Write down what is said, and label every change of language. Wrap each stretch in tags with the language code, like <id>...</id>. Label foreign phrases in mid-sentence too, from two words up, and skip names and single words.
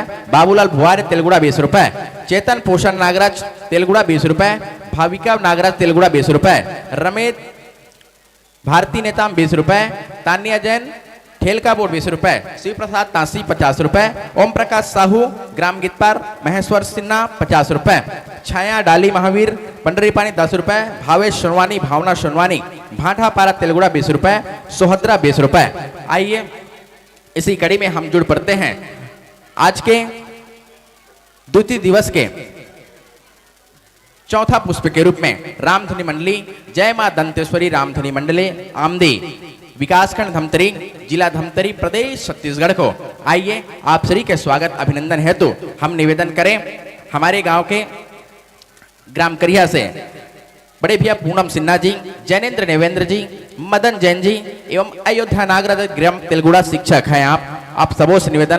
<hi>बाबूलाल भुवार तेलगुड़ा 20 रुपए, चेतन पोषण नागराज तेलगुड़ा 20 रुपए, भाविका नागराज तेलगुड़ा 20 रुपए, रमेश भारती नेताम 20 रुपए, तानिया जैन ठेलका बोर्ड 20 रुपए, शिव प्रसाद तांसी 50 रुपए, ओम प्रकाश साहू ग्राम गीतपार महेश्वर सिन्हा 50 रुपए, छाया डाली महावीर पंडरी पानी 10 रुपए, भावेश सोनवानी भावना सोनवानी भाटा पारा तेलगुड़ा 20 रुपए, सोहद्रा 20 रुपए। आइए इसी कड़ी में हम जुड़ पड़ते हैं आज के द्वितीय दिवस के चौथा पुष्प के रूप में रामधनी मंडली जय मां दंतेश्वरी रामधनी मंडली आमदी विकासखंड धमतरी जिला धमतरी प्रदेश छत्तीसगढ़ को। आइए आप सभी के स्वागत अभिनंदन हेतु हम निवेदन करें हमारे गांव के ग्राम करिया से बड़े भैया पूनम सिन्हा जी, जैनेन्द्र नेवेंद्र जी, मदन जैन जी एवं अयोध्या नागराज ग्राम तेलगुड़ा शिक्षक हैं आप सबों से निवेदन।</hi>